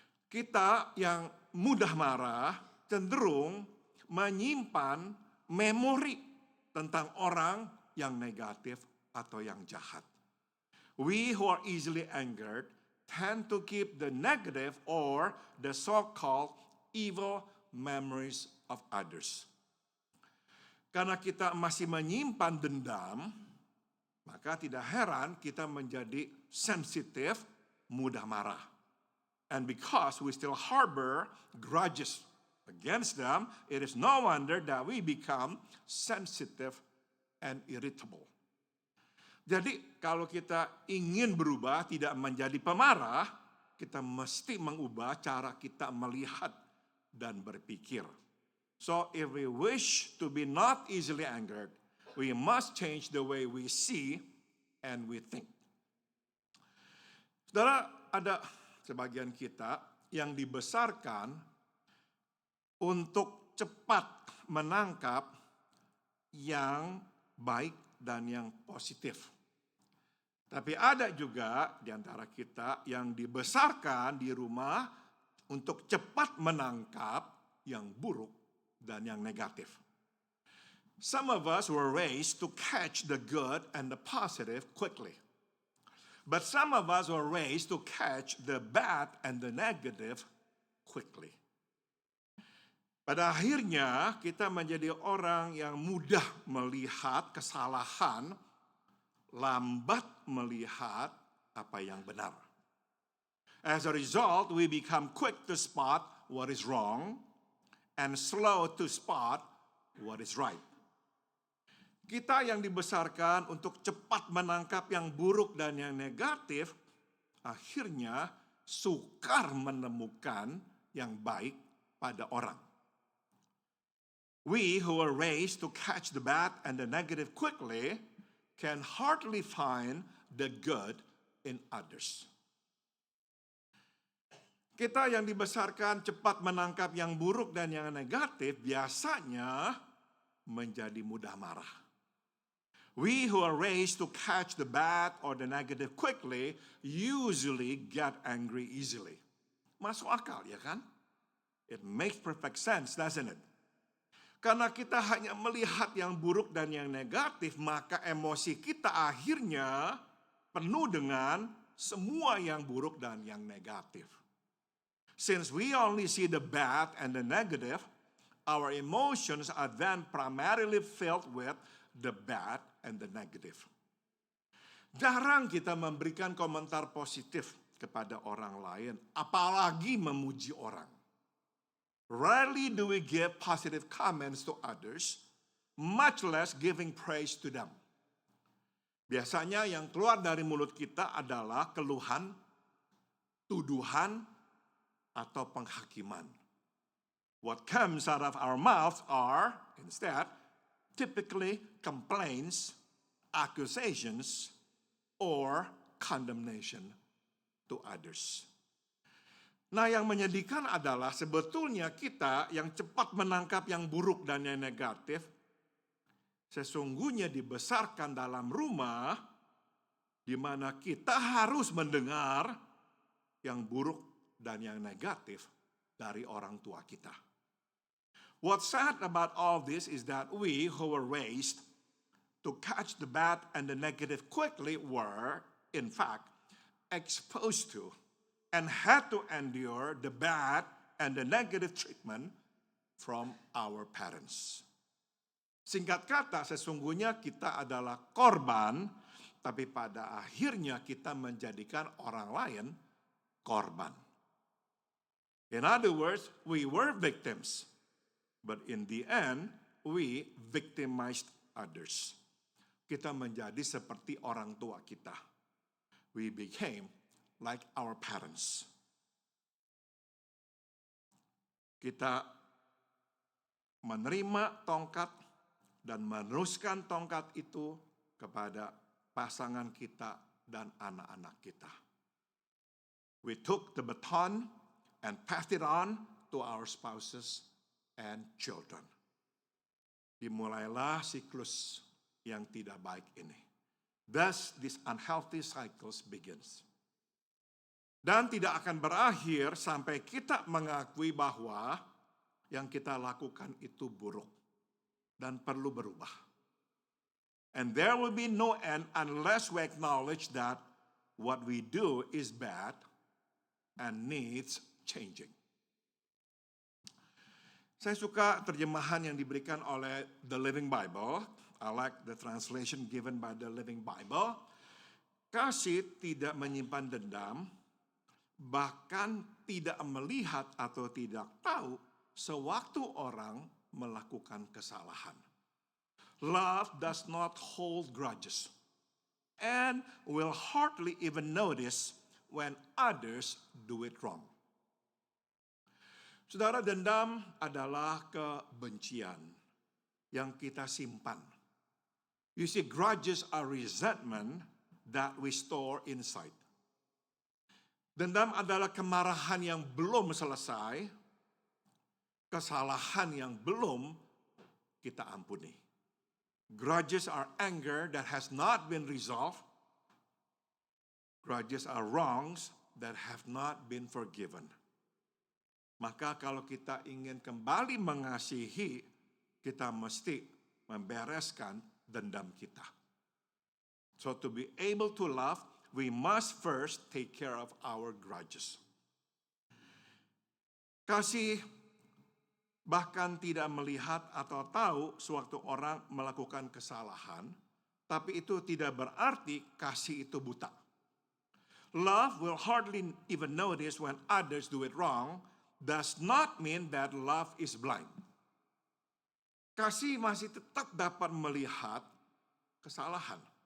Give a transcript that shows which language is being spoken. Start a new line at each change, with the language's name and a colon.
Indonesian: Kita yang mudah marah cenderung menyimpan memori tentang orang yang negatif atau yang jahat.
English: We who are easily angered tend to keep the negative or the so-called evil memories of others.
Indonesian: Karena kita masih menyimpan dendam, maka tidak heran kita menjadi sensitif, mudah marah.
English: And because we still harbor grudges against them, it is no wonder that we become sensitive and irritable.
Indonesian: Jadi kalau kita ingin berubah, tidak menjadi pemarah, kita mesti mengubah cara kita melihat dan berpikir.
English: So if we wish to be not easily angered, we must change the way we see and we think.
Indonesian: Saudara, ada sebagian kita yang dibesarkan untuk cepat menangkap yang baik dan yang positif. Tapi ada juga di antara kita yang dibesarkan di rumah untuk cepat menangkap yang buruk dan yang negatif.
English: Some of us were raised to catch the good and the positive quickly. But some of us were raised to catch the bad and the negative quickly.
Indonesian: Pada akhirnya kita menjadi orang yang mudah melihat kesalahan, lambat melihat apa yang benar.
English: As a result, we become quick to spot what is wrong and slow to spot what is right.
Indonesian: Kita yang dibesarkan untuk cepat menangkap yang buruk dan yang negatif, akhirnya sukar menemukan yang baik pada orang.
English: We who are raised to catch the bad and the negative quickly can hardly find the good in others.
Indonesian: Kita yang dibesarkan cepat menangkap yang buruk dan yang negatif biasanya menjadi mudah marah.
English: We who are raised to catch the bad or the negative quickly usually get angry easily.
Indonesian: Masuk akal ya kan?
English: It makes perfect sense, doesn't it?
Indonesian: Karena kita hanya melihat yang buruk dan yang negatif, maka emosi kita akhirnya penuh dengan semua yang buruk dan yang negatif.
English: Since we only see the bad and the negative, our emotions are then primarily filled with the bad and the negative.
Indonesian: Jarang kita memberikan komentar positif kepada orang lain, apalagi memuji orang.
English: Rarely do we give positive comments to others, much less giving praise to them.
Indonesian: Biasanya yang keluar dari mulut kita adalah keluhan, tuduhan, atau penghakiman.
English: What comes out of our mouths are, instead, typically complaints, accusations, or condemnation to others.
Indonesian: Nah, yang menyedihkan adalah sebetulnya kita yang cepat menangkap yang buruk dan yang negatif, sesungguhnya dibesarkan dalam rumah di mana kita harus mendengar yang buruk dan yang negatif dari orang tua kita.
English: What's sad about all this is that we who were raised to catch the bad and the negative quickly were, in fact, exposed to and had to endure the bad and the negative treatment from our parents.
Indonesian: Singkat kata, sesungguhnya kita adalah korban, tapi pada akhirnya kita menjadikan orang lain korban.
English: In other words, we were victims, but in the end, we victimized others.
Indonesian: Kita menjadi seperti orang tua kita.
English: We became like our parents.
Indonesian: Kita menerima tongkat dan meneruskan tongkat itu kepada pasangan kita dan anak-anak kita.
English: We took the baton and passed it on to our spouses and children.
Indonesian: Dimulailah siklus yang tidak baik ini.
English: Thus, this unhealthy cycles begins.
Indonesian: Dan tidak akan berakhir sampai kita mengakui bahwa yang kita lakukan itu buruk dan perlu berubah.
English: And there will be no end unless we acknowledge that what we do is bad and needs changing.
Indonesian: Saya suka terjemahan yang diberikan oleh The Living Bible.
English: I like the translation given by The Living Bible.
Indonesian: Kasih tidak menyimpan dendam, bahkan tidak melihat atau tidak tahu sewaktu orang melakukan kesalahan.
English: Love does not hold grudges and will hardly even notice when others do it wrong.
Indonesian: Saudara, dendam adalah kebencian yang kita simpan.
English: You see, grudges are resentment that we store inside.
Indonesian: Dendam adalah kemarahan yang belum selesai, kesalahan yang belum kita ampuni.
English: Grudges are anger that has not been resolved. Grudges are wrongs that have not been forgiven.
Indonesian: Maka kalau kita ingin kembali mengasihi, kita mesti membereskan dendam kita.
English: So to be able to love, we must first take care of our grudges.
Indonesian: Kasih bahkan tidak melihat atau tahu sewaktu orang melakukan kesalahan, tapi itu tidak berarti kasih itu buta.
English: Love will hardly even notice when others do it wrong, does not mean that love is blind.
Indonesian: Kasih masih tetap dapat melihat kesalahan.